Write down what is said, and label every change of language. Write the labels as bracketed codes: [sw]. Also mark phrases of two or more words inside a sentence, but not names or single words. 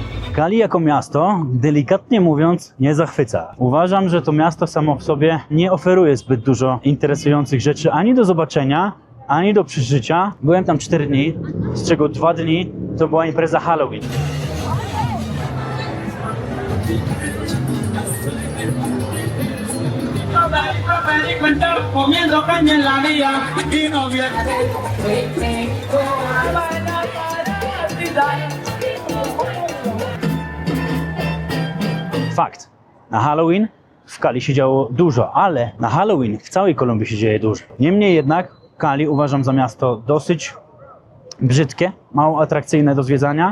[pl] Cali jako miasto, delikatnie mówiąc, nie zachwyca. Uważam, że to miasto samo w sobie nie oferuje zbyt dużo interesujących rzeczy ani do zobaczenia, ani do przeżycia. Byłem tam 4 dni, z czego 2 dni to była impreza Halloween. [es] Comiendo caña en la vía y no viene. [pl] Fakt. Na Halloween w Cali się działo dużo, ale na Halloween w całej Kolumbii się dzieje dużo. Niemniej jednak Cali uważam za miasto dosyć brzydkie, mało atrakcyjne do zwiedzania.